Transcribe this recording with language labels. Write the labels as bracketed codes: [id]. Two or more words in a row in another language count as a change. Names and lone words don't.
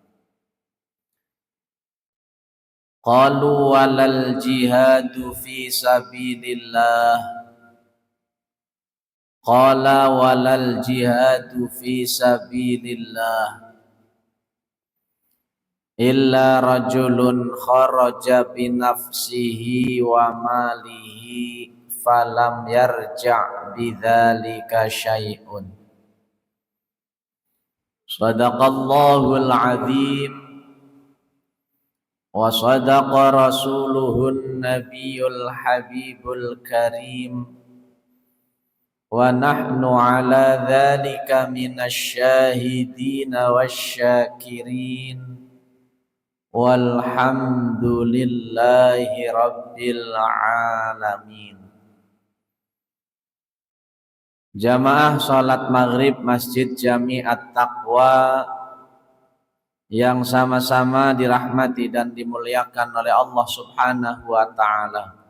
[ar] قالوا ولا الجهاد في سبيل الله. قال ولا الجهاد في سبيل الله إلا رجل خرج بنفسه وماله فلم يرجع بذلك شيء. صدق الله العظيم وصدق رسوله النبي الحبيب الكريم ونحن على ذلك من الشاهدين والشاكرين. والحمد لله رب العالمين. [id] Jamaah salat maghrib Masjid Jami At-Taqwa yang sama-sama dirahmati dan dimuliakan oleh Allah [ar] سبحانه وتعالى.